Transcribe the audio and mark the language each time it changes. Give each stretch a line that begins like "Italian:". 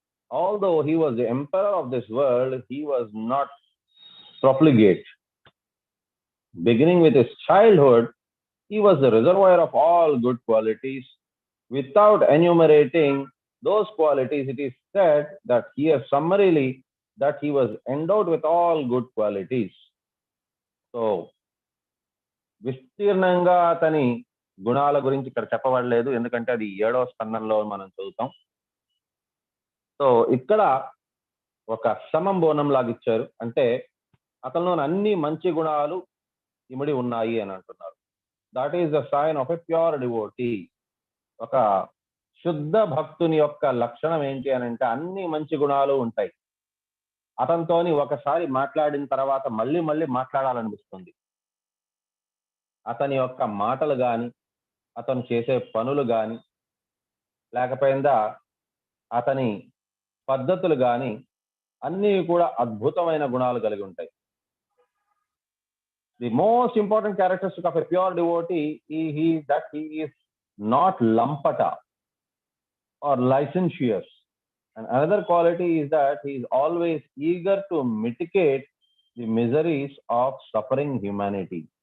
English: Although he was the emperor of this world, he was not profligate. Beginning with his childhood, he was the reservoir of all good qualities. Without enumerating those qualities, it is said that here summarily that he was endowed with all good qualities.
Telugu: So, విస్తీర్ణంగా అతని గుణాల గురించి ఇక్కడ చెప్పబడలేదు, ఎందుకంటే అది 7వ స్కందంలో మనం చదువుతాం. సో ఇక్కడ ఒక సమం బోనం లాగా ఇచ్చారు, అంటే అతనిలో అన్ని మంచి గుణాలు ఇమిడి ఉన్నాయి అని అంటున్నారు.
English: That is the sign of a pure devotee.
Telugu: ఒక శుద్ధ భక్తుని యొక్క లక్షణం ఏంటి అని అంటే అన్ని మంచి గుణాలు ఉంటాయి. అతనితోని ఒకసారి మాట్లాడిన తర్వాత మళ్ళీ మళ్ళీ మాట్లాడాలనిపిస్తుంది. అతని యొక్క మాటలు కానీ, అతను చేసే పనులు కానీ, లేకపోయిందా అతని పద్ధతులు కానీ అన్నీ కూడా అద్భుతమైన గుణాలు కలిగి ఉంటాయి.
English: The most important characteristic of a pure devotee that he is not lampata or licentious. And another quality is that he is always eager to mitigate the miseries of suffering humanity.